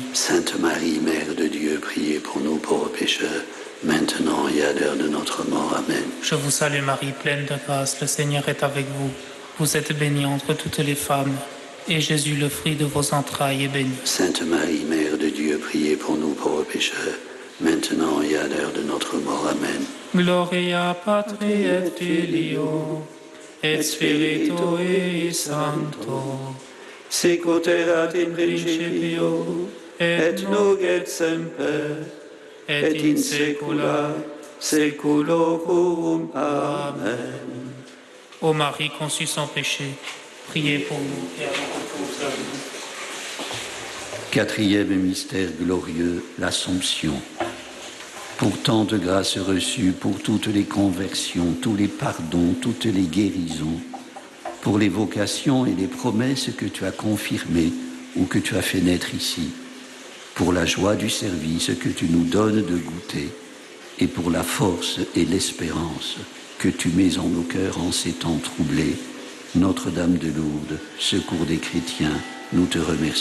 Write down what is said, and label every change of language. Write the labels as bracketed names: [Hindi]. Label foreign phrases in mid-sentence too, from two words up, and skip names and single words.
[French] Sainte Marie, Mère de Dieu, priez pour nous pauvres pécheurs, maintenant et à l'heure de notre mort. Amen. Je vous salue Marie, pleine de grâce, le Seigneur est avec vous. Vous êtes bénie entre toutes les femmes, et Jésus, le fruit de vos entrailles, est béni. Sainte Marie, Mère de Dieu, priez pour nous pauvres pécheurs, maintenant et à l'heure de notre mort. Amen. [Latin] Gloria Patri et Filio et Spiritui Sancto, secuter ad in principio et nunc et semper et in saecula saeculorum. [French] Amen. Ô Marie conçue sans péché, priez pour nous qui avons recours à vous. Quatrième mystère glorieux, l'Assomption. Pour tant de grâces reçues, pour toutes les conversions, tous les pardons, toutes les guérisons, pour les vocations et les promesses que tu as confirmées ou que tu as fait naître ici, pour la joie du service que tu nous donnes de goûter, et pour la force et l'espérance que tu mets en nos cœurs en ces temps troublés, Notre-Dame de Lourdes, secours des chrétiens, nous te remercions.